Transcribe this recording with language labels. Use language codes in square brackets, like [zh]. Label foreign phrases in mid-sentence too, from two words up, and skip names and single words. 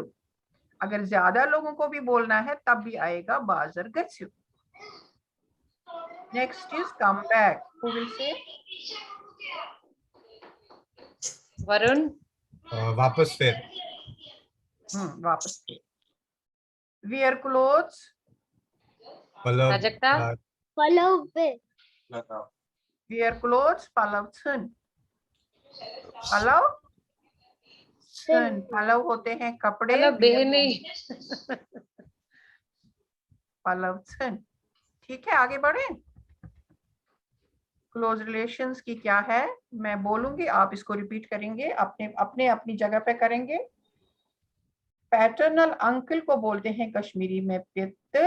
[hi] अगर ज्यादा लोगों को भी बोलना है तब भी आएगा [ks] बाजार गच्छु. [en] Next is come back. Who will say? [hi] Varun. वापस फिर वापस. [en] Wear clothes. [ks] पलव Prajakta. पलव पे. [en] Wear clothes. [ks] पलव छन. पलव छन. [hi] पलव होते हैं कपड़े. मतलब [en] wear [hi] बहन नहीं. [ks] पलव छन. [hi] ठीक है, आगे बढ़े. [en] close relations [hi] की क्या है मैं बोलूंगी, आप इसको रिपीट करेंगे, अपने अपनी जगह पे करेंगे. [en] paternal uncle [hi] को बोलते हैं कश्मीरी में पितर.